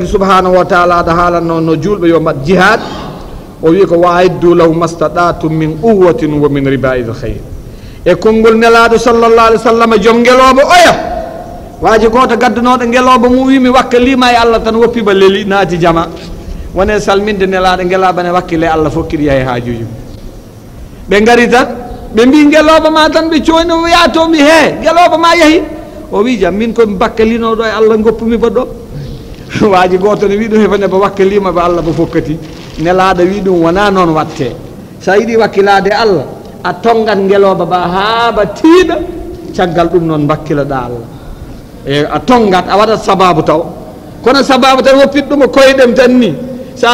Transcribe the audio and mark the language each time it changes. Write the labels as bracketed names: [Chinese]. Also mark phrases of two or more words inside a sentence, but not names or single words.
[Arabic] سبحانه وتعالى [Fula] aɗa haalanno no julɓe yo mbaɗ jihad o wi ko [Arabic] وأعدوا لهم ما استطعتم من قوة ومن رباط الخيل [Fula] e konngol nelaɗo [Arabic] صلى الله عليه وسلم [Fula] joom ngeloɓo oya waji goto gaddunoɗo ngeloɓo mum wimi wakkalima e Allah tan woppiba leeli naati jama wone salminde nelaɗo ngelaɓane wakkile Allah fokkiɗi yahe hajuji mum ɓe gari tan ɓe mbi ngeloɓo ma tan ɓe coyni yatomi he ngeloɓo ma yeehi o wi jam min komi bakkalinoɗo e Allah goppumi ba ɗo waji goto ne wi ɗum hefane ba wakkalima ba Allah ba fokkati nelaɗo wi ɗum wona noon watte sa yiiɗi wakkilade Allah a tongat ngeloba ba haaba tiiɗa caggal ɗum noon bakkiloɗa Allah e a tongat a waɗat sababu taw kono sababu tan woppit ɗum o koyɗem tan ni sa